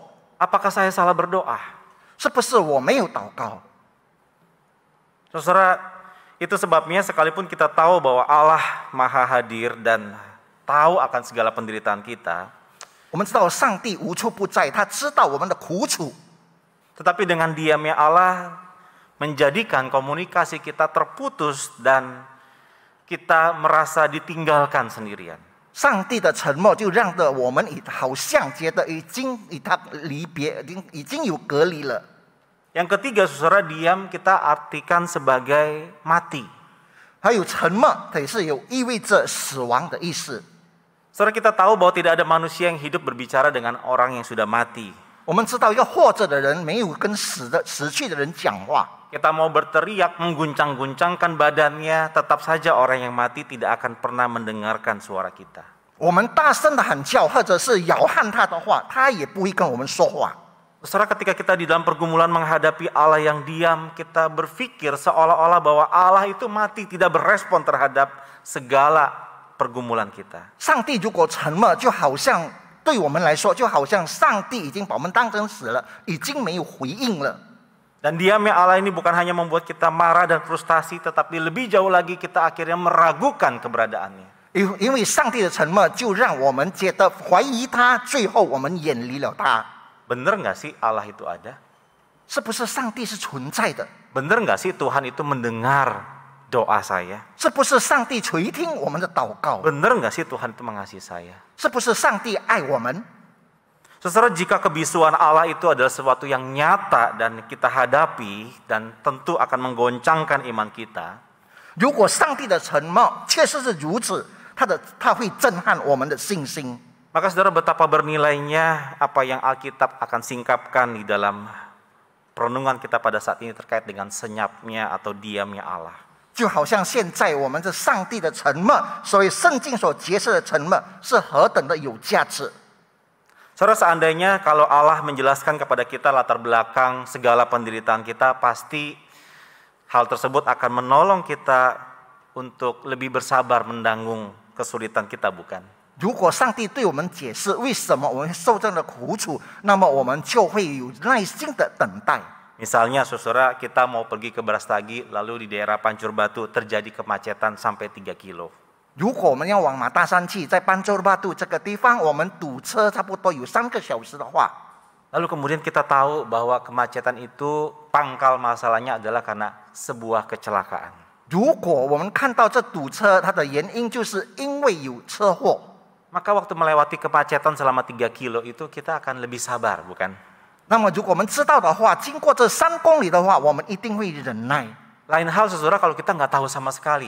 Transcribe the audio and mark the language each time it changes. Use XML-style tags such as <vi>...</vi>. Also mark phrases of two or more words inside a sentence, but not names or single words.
<id>Apakah saya salah berdoa?</id> <zh>是不是我没有祷告？</zh> <id>Saudara, itu sebabnya sekalipun kita tahu bahwa Allah Maha Hadir dan tahu akan segala penderitaan kita,</id> <zh>我们知道上帝无处不在，他知道我们的苦楚。</zh> <id>tetapi dengan diamnya Allah menjadikan komunikasi kita terputus dan kita merasa ditinggalkan sendirian.</id> <zh>上帝的沉默就让得我们好像觉得已经与他离别，已经有隔离了。</zh> <id>Yang ketiga, saudara, diam kita artikan sebagai mati.</id> <zh>还有沉默，它也是有意味着死亡的意思。</zh> <id>Saudara, kita tahu bahwa tidak ada manusia yang hidup berbicara dengan orang yang sudah mati.</id> <zh>我们知道，一个活着的人没有跟死去的人讲话。</zh> <id>Kita mau berteriak, mengguncang-guncangkan badannya, tetap saja orang yang mati tidak akan pernah mendengarkan suara kita.</id> <zh>我们大声的喊叫，或者是摇撼他的话，他也不会跟我们说话。</zh> <id>Saudara, ketika kita di dalam pergumulan menghadapi Allah yang diam, kita berpikir seolah-olah bahwa Allah itu mati, tidak berespon terhadap segala pergumulan kita.</id> <zh>上帝如果沉默，就好像对我们来说，就好像上帝已经把我们当成死了，已经没有回应了。</zh> <id>Dan diamnya Allah ini bukan hanya membuat kita marah dan frustasi, tetapi lebih jauh lagi kita akhirnya meragukan keberadaannya.</id> <zh>因为上帝的沉默，就让我们觉得怀疑他，最后我们远离了他。</zh> <id>Benar nggak sih Allah itu ada?</id> <zh>是不是上帝是存在的？</zh> <id>Benar nggak sih Tuhan itu mendengar doa saya?</id> <zh>是不是上帝垂听我们的祷告？</zh> <id>Benar nggak sih Tuhan itu mengasihi saya?</id> <zh>是不是上帝爱我们？</zh> <id>Saudara, jika kebisuan Allah itu adalah sesuatu yang nyata dan kita hadapi dan tentu akan menggoncangkan iman kita.</id> <zh>如果上帝的沉默确实是如此，他会震撼我们的信心。</zh> <id>Maka saudara, betapa bernilainya apa yang Alkitab akan singkapkan di dalam perenungan kita pada saat ini terkait dengan senyapnya atau diamnya Allah.</id> <zh>就好像现在我们这上帝的沉默，所以圣经所揭示的沉默是何等的有价值。</zh> <id>Saudara, seandainya kalau Allah menjelaskan kepada kita latar belakang segala penderitaan kita, pasti hal tersebut akan menolong kita untuk lebih bersabar menanggung kesulitan kita, bukan?</id> <zh>如果上帝对我们解释为什么我们受这样的苦楚，那么我们就会有耐心的等待。</zh> <id>Misalnya, saudara, kita mau pergi ke Brastagi, lalu di daerah Pancur Batu terjadi kemacetan sampai 3 kilo.</id> <zh>如果我们要往马大山去，在班州巴杜这个地方，我们堵车差不多有3个小时的话，</zh> <id>Lalu kemudian kita tahu bahwa kemacetan itu pangkal masalahnya adalah karena sebuah kecelakaan.</id> <zh>如果我们看到这堵车，它的原因就是因为有车祸。</zh> <id>Maka waktu melewati kemacetan selama 3 kilo itu kita akan lebih sabar, bukan?</id> <zh>那么如果我们知道的话，经过这3公里的话，我们一定会忍耐。</zh> <id>Lain hal, saudara, kalau kita nggak tahu sama sekali.</id>